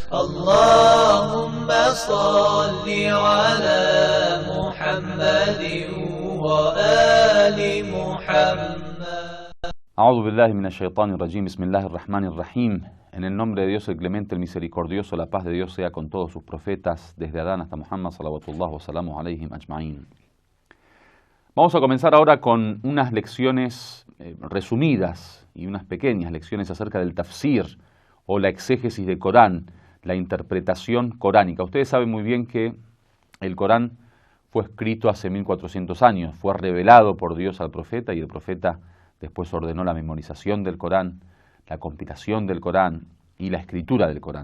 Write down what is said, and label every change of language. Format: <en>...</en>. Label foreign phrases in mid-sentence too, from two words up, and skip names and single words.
<ar>اللهم صل على محمد وآل محمد. أعوذ بالله من الشيطان الرجيم. بسم الله الرحمن الرحيم.</ar> <es>En el nombre de Dios el Clemente, el Misericordioso, la paz de Dios sea con todos sus profetas, desde Adán hasta Muhammad,</es> <ar>صلوات الله وسلامه عليهم أجمعين.</ar> <es>Vamos a comenzar ahora con unas lecciones resumidas y unas pequeñas lecciones acerca del tafsir o la exégesis del Corán, la interpretación coránica. Ustedes saben muy bien que el Corán fue escrito hace 1400 años, fue revelado por Dios al profeta y el profeta después ordenó la memorización del Corán, la compilación del Corán y la escritura del Corán.</es>